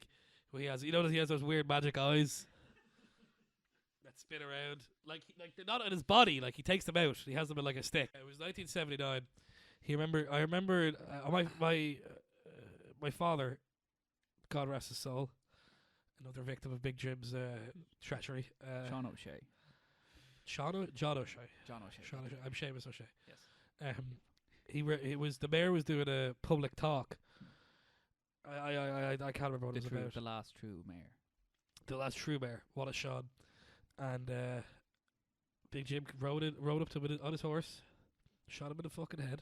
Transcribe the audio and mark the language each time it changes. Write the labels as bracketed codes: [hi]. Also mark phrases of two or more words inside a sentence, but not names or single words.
[en] Where he has, he has those weird magic eyes that spin around. Like they're not in his body. Like he takes them out. He has them in like a stick. It was 1979. I remember my father, God rest his soul, another victim of Big Jim's treachery. Sean O'Shea. John O'Shea. John O'Shea. Sean O'Shea. I'm Seamus O'Shea. Yes. The mayor was doing a public talk. I can't remember what it was about. The last true mayor. The last true mayor, Wallace Shawn, and Big Jim rode up to him on his horse, shot him in the fucking head.